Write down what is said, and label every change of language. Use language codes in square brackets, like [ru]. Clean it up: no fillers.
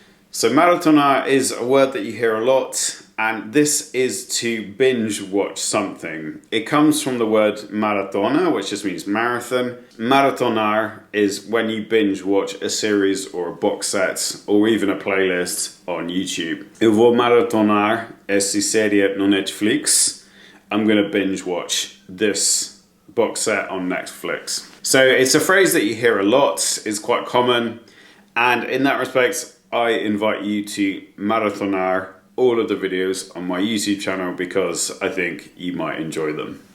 [en] So maratonar is a word that you hear a lot, and this is to binge watch something. It comes from the word maratona, which just means marathon. Maratonar is when you binge watch a series or a box set or even a playlist on YouTube. [pt] Eu vou maratonar essa série no Netflix. [en] I'm going to binge watch this box set on Netflix. So it's a phrase that you hear a lot, it's quite common, and in that respect, I invite you to maratonar all of the videos on my YouTube channel because I think you might enjoy them.